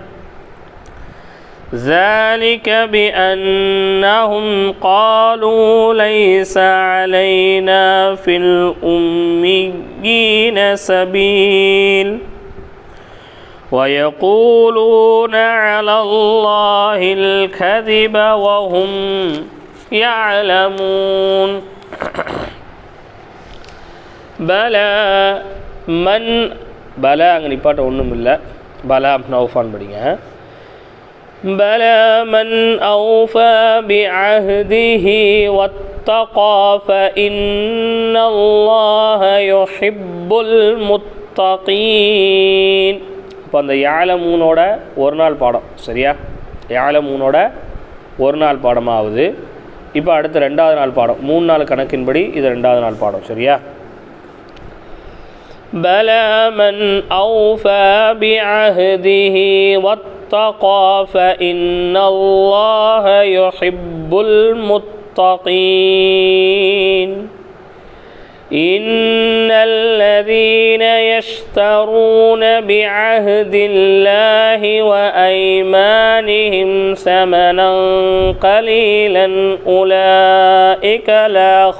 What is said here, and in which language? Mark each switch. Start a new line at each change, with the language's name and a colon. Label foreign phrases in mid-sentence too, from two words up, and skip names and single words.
Arabic: ذلك بأنهم قالوا ليس علينا في الأميين سبيل ويقولون على الله الكذب وهم يعلمون بلى من بلى
Tamil: அங்கே நிப்பாட்ட ஒன்றும் இல்லை பலா நௌஃபான் படிங்க
Arabic: بلى من أوفى بعهده واتقى فإن الله يحب المتقين.
Tamil: இப்போ அந்த யாலமூனோட ஒரு நாள் பாடம் சரியா, யாலமூனோட ஒரு நாள் பாடமாகுது. இப்போ அடுத்த ரெண்டாவது நாள் பாடம், 3 நாள் கணக்கின்படி இது ரெண்டாவது நாள் பாடம் சரியா.
Arabic: بلى من أوفى بعهده واتقى فإن الله يحب المتقين. إن الذين يشترون بعهد الله وأيمانهم ثمنا قليلا أولئك لا